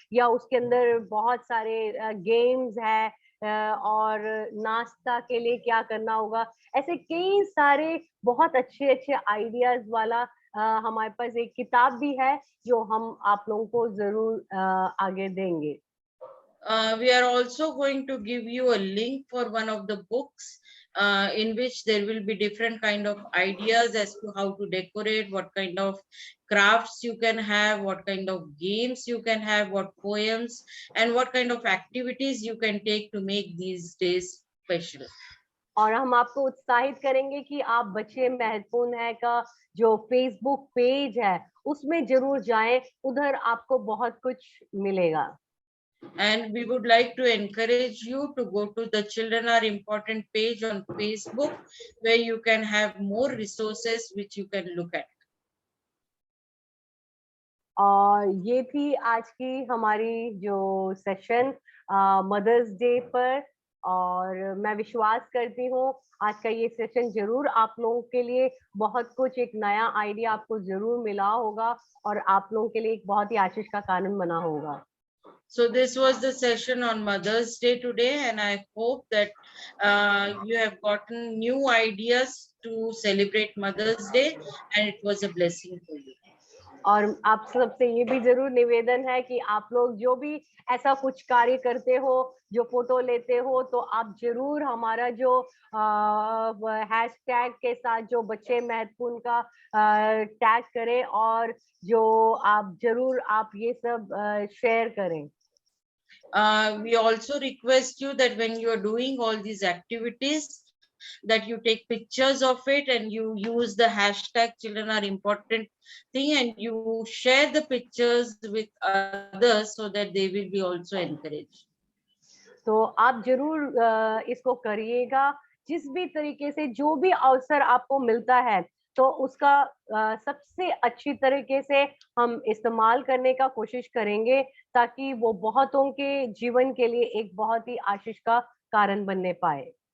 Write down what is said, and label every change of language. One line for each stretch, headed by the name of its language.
Hindi: या उसके अंदर बहुत सारे गेम्स है, और नाश्ता के लिए क्या करना होगा, ऐसे कई सारे बहुत अच्छे अच्छे आइडियाज वाला हमारे पास एक किताब भी है, जो हम आप लोगों को जरूर आगे देंगे।
English: We are also going to give you a link for one of the books in which there will be different kind of ideas as to how to decorate, what kind of crafts you can have, what kind of games you can have, what poems, and what kind of activities you can take to make these days special.
Hindi: और हम आपको उत्साहित करेंगे कि आप बच्चे महत्वपूर्ण है का जो फेसबुक पेज है, उसमें जरूर जाएं, उधर आपको बहुत कुछ मिलेगा।
English: And we would like to encourage you to go to the Children Are Important page on Facebook, where you can have more resources which you can look at.
Hindi: और ये थी आज की हमारी जो सेशन मदर्स डे पर, और मैं विश्वास करती हूँ आज का ये सेशन जरूर आप लोगों के लिए बहुत कुछ, एक नया आइडिया आपको जरूर मिला होगा, और आप लोगों के लिए एक बहुत ही आशीष का कारण बना होगा।
English: So this was the session on Mother's Day today, and I hope that you have gotten new ideas to celebrate Mother's Day, and it was a blessing for you.
Hindi: और आप सबसे ये भी जरूर निवेदन है कि आप लोग जो भी ऐसा कुछ कार्य करते हो, जो फोटो लेते हो, तो आप जरूर हमारा जो हैशटैग के साथ जो बच्चे महत्वपूर्ण का टैग करें, और जो आप जरूर आप ये सब शेयर करें।
English: We also request you that when you are doing all these activities, that you take pictures of it and you use the hashtag Children Are Important thing, and you share the pictures with others so that they will be also encouraged.
Hindi: तो आप जरूर इसको करिएगा, जिस भी तरीके से जो भी अवसर आपको मिलता है, तो उसका सबसे अच्छी तरीके से हम इस्तेमाल करने का कोशिश करेंगे, ताकि वो बहुतों के जीवन के लिए एक बहुत ही आशीष का कारण बनने पाए।